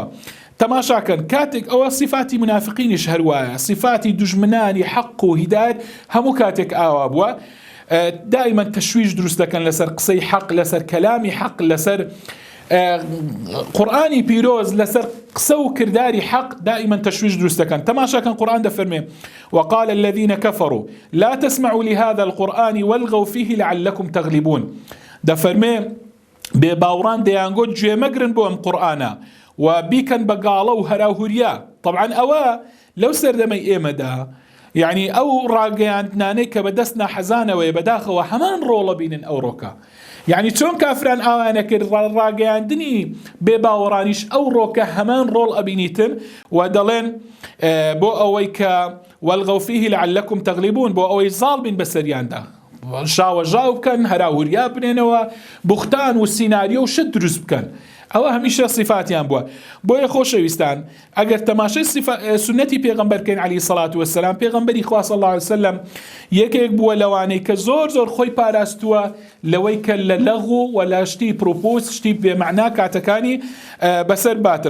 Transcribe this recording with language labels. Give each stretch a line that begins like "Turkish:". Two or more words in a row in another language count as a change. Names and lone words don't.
Central Kurdish: تەماشاکەن کاتێک ئەوە صفاتی منافقینیش هەروایە، صفاتی دوژمنانی حەق و هیدایەت هەموو کاتێک ئاوا بووە دائما تشویش دروست دەکەن لەسەر قسەی حەق، لەسەر کەلامی حەق، لەسەر قورآنی پیرۆز، لەسەر قسە و کرداری حەق دائما تشویش دروست دەکەن. تەماشاکەن قورآن دەفەرمێ
Arabic: وقال الذين كفروا لا تسمعوا لهذا القرآن والغوا فيه لعلكم تغلبون.
Central Kurdish: دەفەرمێ بێباوڕان دەیانگۆ گوێ مەگرن بۆ ئەم قورآنە و بیکەن بە گاڵە و هەراهوریا. طبعا ئەوە لەو سەردەمەی ئێمەدا یعنی ئەو ڕاگەیاندنانەی کە بەدەست ناحەزانەوەی بەداخەوە هەمان ڕۆڵە بینن ئەو ڕۆکە، یعنی چۆن کافران ئاوانە کرد ڕاگەیاندنی بێباوەڕانیش ئەو ڕۆکە هەمان ڕۆڵ ئەبینیتن و دەڵێن بۆ ئەوەی کە
Arabic: والغوا فيه لعلكم تغلبون،
Central Kurdish: بۆ ئەوەی زاڵ بین بەسەریاندا، شاوەژاو بکەن، هەراهوریا بنێنەوە، بوختان و سیناریۆ و شت دروست بکەن. ئەوە هەمیشە صفاتیان بووە. بۆیە خۆشەویستان ئەگەر تەماشای سنەتی پێغەمبەرکەین
Arabic: عەلەیهی سەڵات وەسەلام،
Central Kurdish: پێغەمبەری خوا
Arabic: صلی الله علیه وسلم
Central Kurdish: یەکێک بووە لەوانەی کە زۆر زۆر خۆی پاراستووە لەوەی کە لە لەغو و لە شتی پڕوپوس، شتی بێمەعنا کاتەکانی بەسەر باتن.